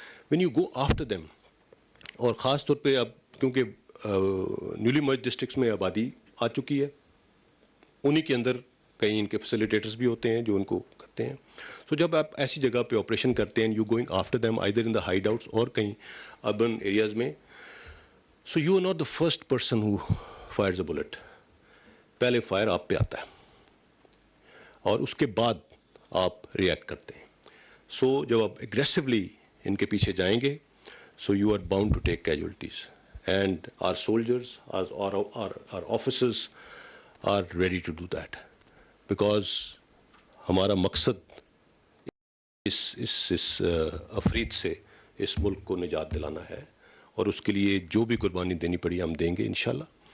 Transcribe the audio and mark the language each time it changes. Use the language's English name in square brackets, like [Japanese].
[English] when you go after them, [Urdu] اور خاص طور پہ اب کیونکہ نیولی مرج ڈسٹرکٹس میں آبادی آ چکی ہے, انہی کے اندر کئی ان کے فیسیلیٹیٹرز بھی ہوتے ہیں جو ان کو کرتے ہیں. تو جب آپ ایسی جگہ پہ آپریشن کرتے ہیں, [English] you going after them either in the hideouts [Urdu] اور کہیں اربن ایریاز میں, [English] So you are not the first person who fires a bullet. [Urdu] پہلے فائر آپ پہ آتا ہے اور اس کے بعد آپ ریئیکٹ کرتے ہیں. سو جب آپ اگریسولی ان کے پیچھے جائیں گے, [English] so you are bound to take casualties, and our soldiers our officers are ready to do that, [Urdu] because ہمارا مقصد اس افرید سے اس ملک کو نجات دلانا ہے, اور اس کے لیے جو بھی قربانی دینی پڑی ہم دیں گے انشاءاللہ.